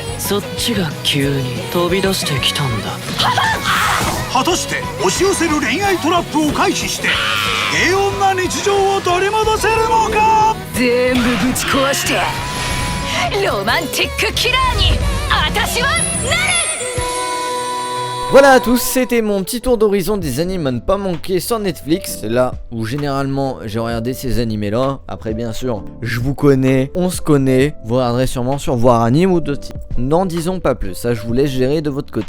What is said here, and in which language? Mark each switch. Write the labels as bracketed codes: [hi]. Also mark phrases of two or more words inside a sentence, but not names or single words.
[ja] そっちが急に飛び出してきたんだ。果たして押し寄せる恋愛トラップを回避して平穏な日常を取り戻せるのか。全部ぶち壊してロマンティックキラーに私はなる。 [fr] Voilà à tous, c'était mon petit tour d'horizon des animes à ne pas manquer sur Netflix. C'est là où généralement j'ai regardé ces animés là. Après bien sûr, je vous connais, on se connaît. Vous regarderez sûrement sur Voir Anime ou d'autres. N'en disons pas plus, ça je vous laisse gérer de votre côté.